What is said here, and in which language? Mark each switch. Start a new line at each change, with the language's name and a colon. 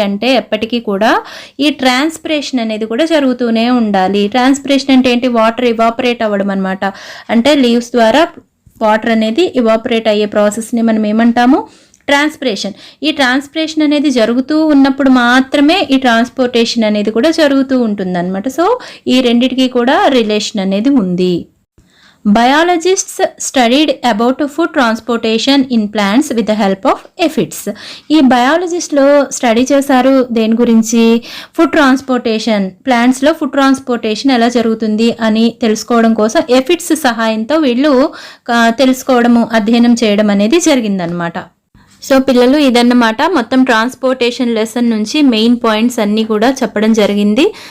Telugu: అంటే ఎప్పటికీ కూడా ఈ ట్రాన్స్పిరేషన్ అనేది కూడా జరుగుతూనే ఉండాలి. ట్రాన్స్పిరేషన్ అంటే ఏంటి? వాటర్ ఇవాపరేట్ అవ్వడం అనమాట. అంటే లీవ్స్ ద్వారా వాటర్ అనేది ఇవాపరేట్ అయ్యే ప్రాసెస్ని మనం ఏమంటాము? ట్రాన్స్పిరేషన్. ఈ ట్రాన్స్పిరేషన్ అనేది జరుగుతూ ఉన్నప్పుడు మాత్రమే ఈ ట్రాన్స్పోర్టేషన్ అనేది కూడా జరుగుతూ ఉంటుంది అనమాట. సో ఈ రెండిటికి కూడా రిలేషన్ అనేది ఉంది.
English: Biologists studied about food transportation in plants with the help of aphids.
Telugu: ఈ బయాలజిస్ట్లో స్టడీ చేశారు దేని గురించి? ఫుడ్ ట్రాన్స్పోర్టేషన్, ప్లాంట్స్లో ఫుడ్ ట్రాన్స్పోర్టేషన్ ఎలా జరుగుతుంది అని తెలుసుకోవడం కోసం ఎఫిడ్స్ సహాయంతో వీళ్ళు తెలుసుకోవడము, అధ్యయనం చేయడం అనేది జరిగిందనమాట. సో పిల్లలు, ఇదన్నమాట మొత్తం ట్రాన్స్పోర్టేషన్ లెసన్ నుంచి మెయిన్ పాయింట్స్ అన్నీ కూడా చెప్పడం జరిగింది.